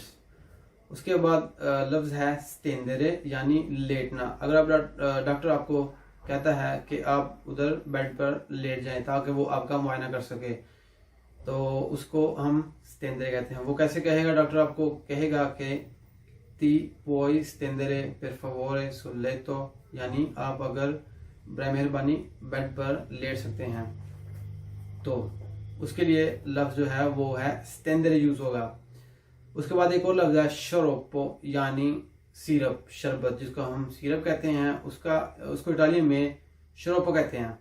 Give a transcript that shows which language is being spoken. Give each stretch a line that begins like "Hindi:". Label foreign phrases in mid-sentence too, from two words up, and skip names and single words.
Hindi: उसके बाद लफ्ज़ है स्टेंदरे, यानी लेटना। अगर आप डॉक्टर आपको कहता है कि आप उधर बेड पर लेट जाएं ताकि वो आपका मुआयना कर सके, तो उसको हम स्टेंदरे कहते हैं। वो कैसे कहेगा? डॉक्टर आपको कहेगा कि
Italian: ti puoi stendere per favore sul letto,
Hindi: यानी आप अगर मेहरबानी बेड पर लेट सकते हैं, तो उसके लिए लफ्ज़ जो है वो है स्टेंदरे यूज होगा। उसके बाद एक और लफ्ज़ है शरोपो, यानी सिरप, शरबत, जिसको हम सिरप कहते हैं, उसको इटालियन में शरोपो कहते हैं।